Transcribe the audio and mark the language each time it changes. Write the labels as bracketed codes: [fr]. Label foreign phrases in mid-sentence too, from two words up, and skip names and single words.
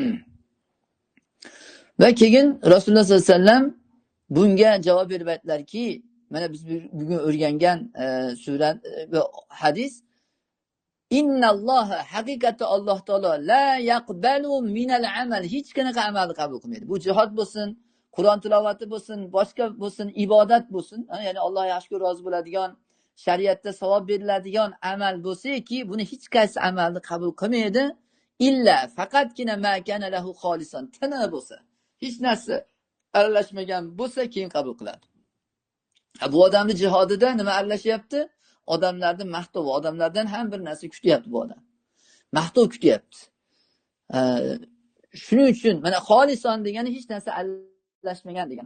[uz] Va keyin Rasululloh [ar] صلى الله عليه وسلم [uz] bunga javob berib aytdilarki, mana biz bugun o'rgangan sura va hadis, innalloha, haqiqatda Alloh taolo [ar] لا يقبل من العمل, [uz] hech qanaqa amalni qabul qilmaydi. Bu jihod bo'lsin, Qur'on tilovati bo'lsin, boshqa bo'lsin, ibodat bo'lsin, ya'ni Alloh yaxshi ko'rib rozi bo'ladigan, shariatda savob beriladigan amal bo'lsa-ki, buni hech qaysi amalni qabul qilmaydi. Illa faqatgina [ar] ما كان له خالصا, [uz] tana bo'lsa, hech narsa aralashmagan bo'lsa keyin qabul qiladi. Bu odamning jihodida nima aralashyapti? Odamlarning maqtovi, odamlardan ham bir narsa kutyapti bu odam. Maqtov kutyapti. Shuning uchun mana xolisan degani hech narsa aralashmagan degan.